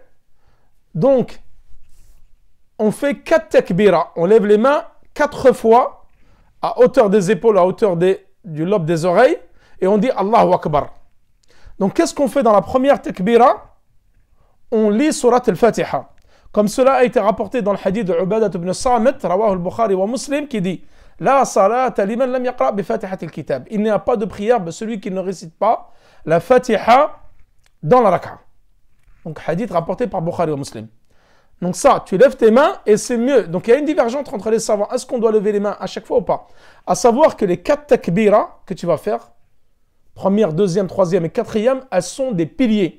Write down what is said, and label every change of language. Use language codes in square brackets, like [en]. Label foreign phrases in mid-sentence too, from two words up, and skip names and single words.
[fr] Donc, on fait 4 takbiras. On lève les mains 4 fois à hauteur des épaules, à hauteur du lobe des oreilles, et on dit Allahu Akbar. Donc qu'est-ce qu'on fait dans la première takbira? On lit surat al-Fatiha. Comme cela a été rapporté dans le hadith de Ubadat ibn Samit, [ar] رواه البخاري ومسلم, [fr] qui dit [ar] لا صلاة لمن لم يقرأ بفاتحة الكتاب. [fr] Il n'y a pas de prière de celui qui ne récite pas la Fatiha dans la rak'a. Donc hadith rapporté par Bukhari wa Muslim. Donc ça, tu lèves tes mains et c'est mieux. Donc il y a une divergence entre les savants. Est-ce qu'on doit lever les mains à chaque fois ou pas? À savoir que les 4 takbiras que tu vas faire, première, deuxième, troisième et quatrième, elles sont des piliers.